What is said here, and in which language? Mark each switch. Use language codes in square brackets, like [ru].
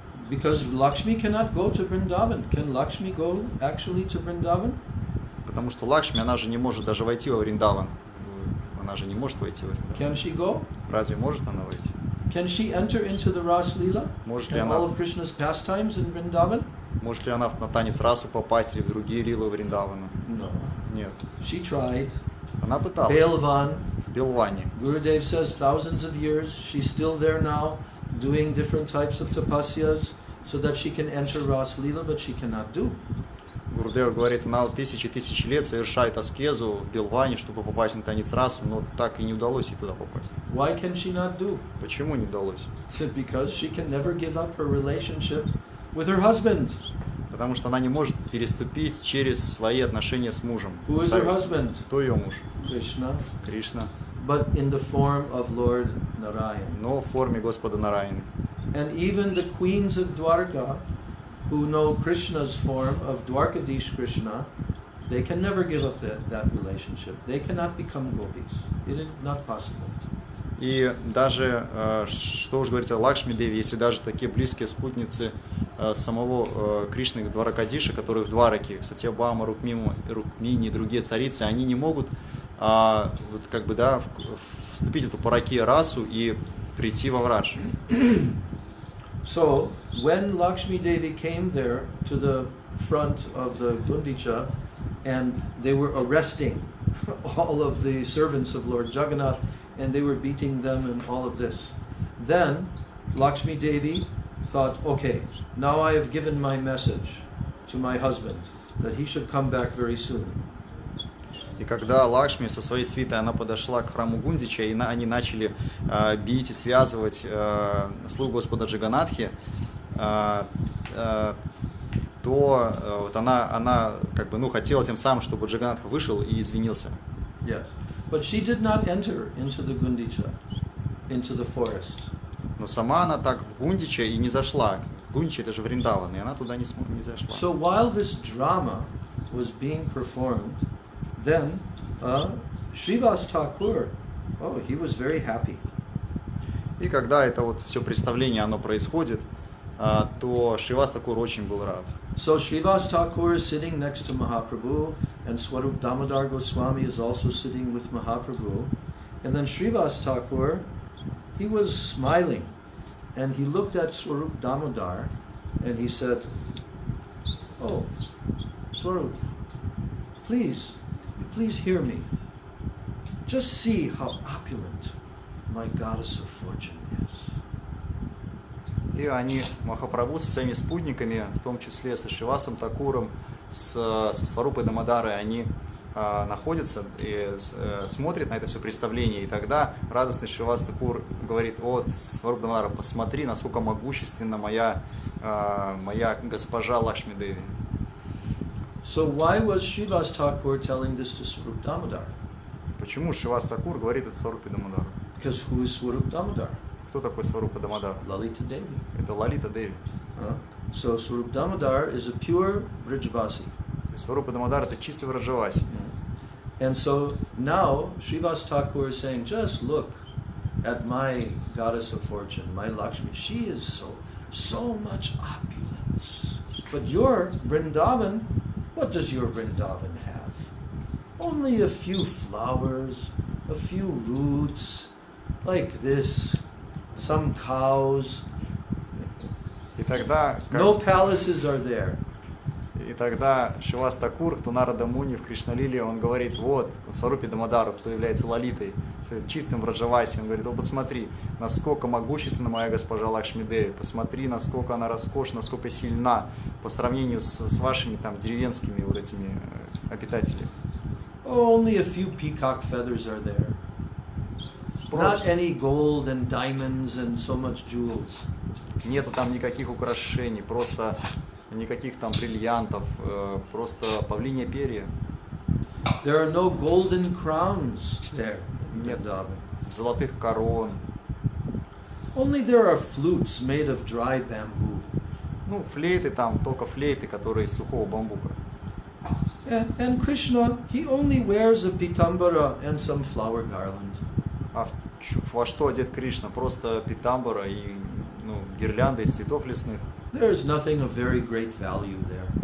[en] Because Lakshmi cannot go to Vrindavan. Can Lakshmi go actually to Vrindavan? [ru] Потому что Лакшми, она же не может даже войти во Вриндаван. Она же не может войти во Вриндаван. [en] Can she go? [ru] Разве может она войти? [en] Can she enter into the Ras Leela [ru] Может ли [en] and [ru] она, [en] all of Krishna's pastimes in Vrindavan? [ru] может ли она на танец расу попасть или в другие лилы Вриндавана? [en] No. [ru] Нет. [en] She tried. [ru] Она пыталась. [en] Belvan. [ru] В Белване. [en] Gurudev says thousands of years. She's still there now, doing different types of tapasyas so that she can enter Ras Leela, but she cannot do. [ru] Гурудев говорит, она тысячи лет совершает аскезу в Белване, чтобы попасть на танец расу, но так и не удалось ей туда попасть. [en] Why can she not do? [ru] Почему не удалось? [en] Because she can never give up her relationship with her husband. [ru] Потому что она не может переступить через свои отношения с мужем. [en] Who is her husband? [ru] Кто ее муж? [en] Krishna. [ru] Кришна. [en] But in the form of Lord Narayan. [ru] Но в форме Господа Нараяны. [en] And even the queens of Dwarka, who know Krishna's form of Dwarkadish Krishna, they can never give up that relationship. They cannot become gopis. It is not possible. [ru] И даже, что уж говорить о Лакшми Деви, если даже такие близкие спутницы самого Кришны Дваракадиша, которые в Двараке, Сатьябама, Рукмини и другие царицы, они не могут вот как бы, да, вступить в эту паракия расу и прийти во Врадж. [en] So, when Lakshmi Devi came there to the front of the Gundicha, and they were arresting all of the servants of Lord Jagannath, and they were beating them and all of this, then Lakshmi Devi thought, okay, now I have given my message to my husband, that he should come back very soon. [ru] И когда Лакшми со своей свитой она подошла к храму Гундича, и они начали бить и связывать слуг Господа Джаганатхи, то вот она как бы, хотела тем самым, чтобы Джаганатх вышел и извинился. [en] Yes, but she did not enter into the Gundicha, into the forest. [ru] Но сама она так в Гундича и не зашла. Гундича это же Вриндаван, и она туда не зашла. [en] So while this drama was being performed, then Srivas Thakur, he was very happy. [ru] И когда это вот все представление оно происходит, то Шривас Такур очень был рад. [en] So Srivas Thakur is sitting next to Mahaprabhu, and Swarup Damodar Goswami is also sitting with Mahaprabhu. And then Srivas Thakur, he was smiling, and he looked at Swarup Damodar, and he said, "Oh, Swarup, please hear me. Just see how opulent my goddess of fortune is." [ru] И они, Махапрабху со своими спутниками, в том числе со Шривасом Такуром, со Сварупой Дамодарой, они находятся и смотрят на это все представление. И тогда радостный Шривас Такур говорит: вот, Сваруп Дамадара, посмотри, насколько могущественна моя госпожа Лакшми Деви. [en] So why was Srivas Thakur telling this to Swarup Damodar? [ru] Почему Шривас Такур говорит это Сварупе Дамодару? [en] Because who is Swarup Damodar? [ru] Кто такой Сварупа Дамодар? [en] Lalita Devi. [ru] Это Лалита Деви. [en] So Swarup Damodar is a pure Brijavasi. [ru] То есть Сварупа Дамодар это чистый Враджаваси. [en] And so now Srivas Thakur is saying, just look at my goddess of fortune, my Lakshmi. She is so much opulence. But your Vrindavan, what does your Vrindavan have? Only a few flowers, a few roots, like this, some cows. [ru] И тогда, [en] No palaces are there. [ru] И тогда Шривас Такур, Тунарада Муни в Кришналиле, он говорит, вот, Сварупе Дамодару, кто является Лалитой, чистым Враджаваси, он говорит, вот посмотри, насколько могущественна моя госпожа Лакшми Деви, посмотри, насколько она роскошна, насколько сильна по сравнению с вашими там деревенскими вот этими обитателями. [en] Only a few peacock feathers are there. Not any gold and diamonds and so much jewels. [ru] Нету там никаких украшений, просто никаких там бриллиантов, просто павлинье перья. [en] There are no golden crowns there in [ru] Нет [en] Vrindavan. [ru] золотых корон. [en] Only there are flutes made of dry bamboo. [ru] Ну, флейты там, только флейты, которые из сухого бамбука. [en] And Krishna, he only wears a pitambara and some flower garland. [ru] А во что одет Кришна? Просто питамбара и гирлянда из цветов лесных. [en] There is nothing of very great value there.